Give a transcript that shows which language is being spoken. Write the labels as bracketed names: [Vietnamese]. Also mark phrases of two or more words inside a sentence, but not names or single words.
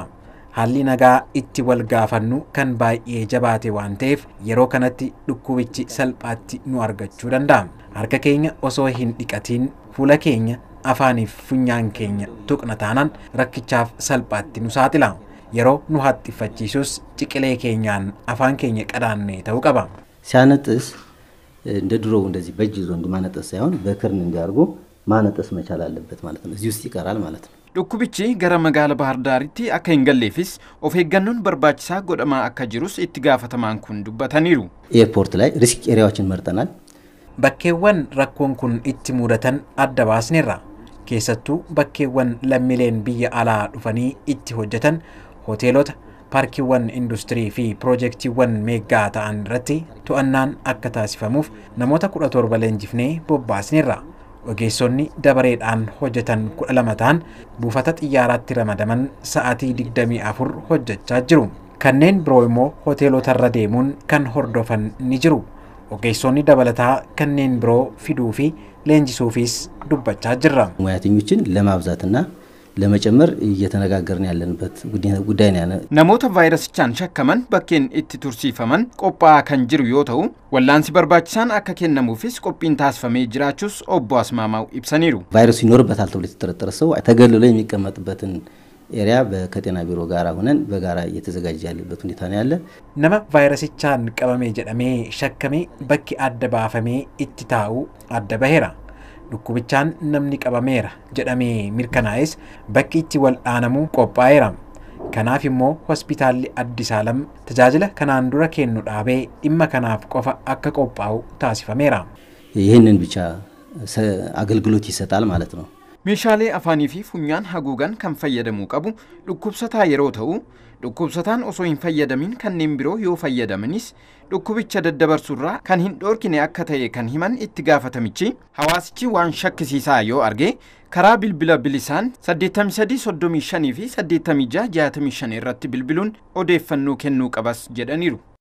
[Oromo] Haalli nagaa itti wal gaafannu kan baay'ee jabaate waan ta'eef yeroo kanatti dhukkubichi salphaatti nu argachuu danda'a. Harka keenya osoo hin dhiqatiin fuula keenya afaaniif funyaan keenya tuqna taanaan rakkichaaf salphaatti nu saaxila. Yeroo nu haxxifachiisus ciqilee keenyaan afaan keenya qadaannee ta'uu qaba. [Amharic] ሲያነጥስ እንደ ድሮው እንደዚህ በእጅ ይዞ እንደማነጥስ ሳይሆን በክርን እንዲያርጉ ማነጥስ መቻል አለበት ማለት ነው። እዚህ ውስጥ ይቀራል ማለት ነው። [Oromo] dhukkubichi gara magaala Bahar Daaritti akka hin galleefis of eeggannoon barbaachisaa godhamaa akka jirus itti gaafatamaan kun dubbataniiru. [Amharic] ኤርፖርት ላይ ሪስክ ኤሪያዎችን መርጠናል። [Oromo] bakkeewwan rakkoon kun itti mudatan adda baasneerra. keessattuu bakkeewwan lammiileen biyya alaa dhufanii itti hojjetan hoteelota, paarkiiwwan industirii fi piroojeektiiwwan meegaa ta'an irratti to'annaan akka taasifamuuf namoota 17 leenjifnee bobbaasneerra. Ogeessonni dabareedhaan hojjetan 12 ta'an buufata xiyyaaraatti ramadaman sa'aatii 24 hojjechaa jiru. Kanneen biroo immoo hoteelotarra deemuun kan hordofan ni jiru. Ogeessonni dabalataa kanneen biroo fiduu fi leenjisuufis dubbachaa jirra. [Amharic] ሙያተኞችን ለማብዛትና ለመጨመር እየተነጋገርን ያለንበት ጉዳይ ነው። [Oromo] namoota vaayirasichaan shakkaman bakkeen itti tursiifaman qophaa'aa kan jiru yoo ta'u wallaansi barbaachisaan akka kennamuufis qophiin taasifamee jiraachuus obbo Asmaamaw ibsaniiru. [Amharic] ቫይረሱ ይኖርበታል ተብሎ የተጠረጠረ ሰው ተገልሎ የሚቀመጥበትን ኤሪያ ከጤና ቢሮ ጋር ሆነን በጋራ እየተዘጋጀ ያለበት ሁኔታ ነው ያለ። [Oromo] nama vaayirasichaan qabamee jedhamee shakkamee bakki adda baafamee itti taa'u adda baheera. dhukkubichaan namni qabameera jedhamee mirkanaa'es bakki itti wal dhaanamuu qophaa'eera. kanaaf immoo hospitaalli Addis Alam tajaajila kanaan dura kennu dhaabee dhimma kanaaf qofa akka qophaa'u taasifameera. [Amharic] ይህንን ብቻ አገልግሎት ይሰጣል ማለት ነው። [Oromo] meeshaalee afaanii fi funyaan haguugan kan fayyadamuu qabu dhukkubsataa yeroo ta'u dhukkubsataan osoo hin fayyadamin kanneen biroo yoo fayyadamanis dhukkubicha daddabarsuurraa kan hin dhoorkine akka ta'e kan himan itti gaafatamichi hawaasichi waan shakkisiisaa yoo arge karaa bilbila bilisaan 8335 fi 8665 irratti bilbiluun odeeffannoo kennuu qabas jedhaniiru.